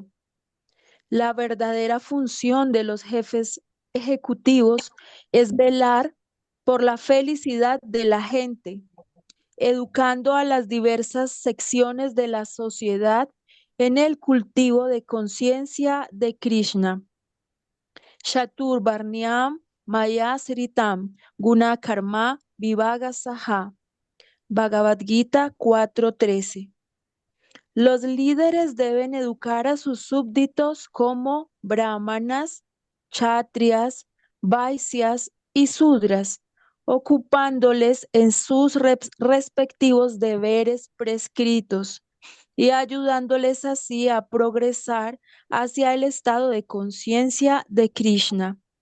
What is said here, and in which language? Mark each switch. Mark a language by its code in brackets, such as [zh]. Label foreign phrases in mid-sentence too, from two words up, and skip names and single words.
[es] La verdadera función de los jefes ejecutivos es velar por la felicidad de la gente, educando a las diversas secciones de la sociedad en el cultivo de conciencia de Krishna. [sa] Shatur Varnyam Maya Sritam Guna Karma Vivaga Saha. [es] Bhagavad Gita 4.13. Los líderes deben educar a sus súbditos como brahmanas, kshatriyas, vaisyas y sudras, ocupándoles en sus respectivos deberes prescritos y ayudándoles así a progresar hacia el estado de conciencia de Krishna.